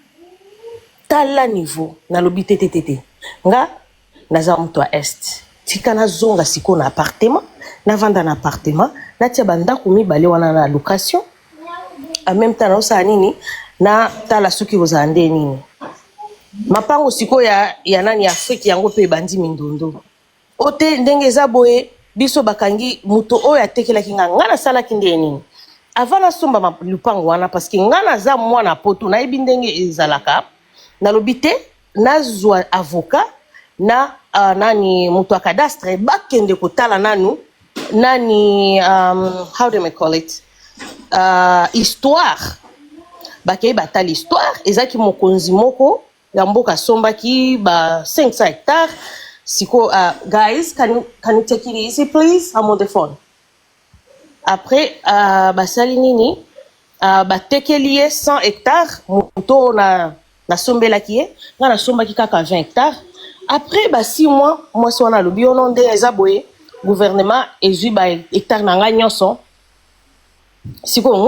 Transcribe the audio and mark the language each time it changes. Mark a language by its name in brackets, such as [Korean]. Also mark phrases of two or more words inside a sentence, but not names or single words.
[Lingala] na lobi tete nga naza mutu a est tika na zonga siko na appartement na vanda na appartement na tia bandako mibale wana na location [French] en même temps [Lingala] na osala nini na tala soki kozala nde nini mapango siko ya nani Afrique yango pe bandi mindondo ote ndenge eza boye biso bakangi mutu oyo atekelaki nga nasalaki nde nini avant nasomba lupango wana parce que nga naza mwana poto nayebi ndenge ezalaka nalobi te nazwa avocat na nani mutu akadastre bakende kotala nani [English] how do I call it [Lingala] histoire bakei batala histoire ezaki mokonzi moko ya mboka sombaki ba 500 hectares siko [English] guys can you take it easy please I'm on the [Lingala] phone après basali nini batekeli ye 100 hectares moto na sombelaki ye nga na sombaki kaka 20 hectares après 6 mois mwasi wana alobi ono nde eza boye gouvernement ezwi ba hectare na nga nyonso siko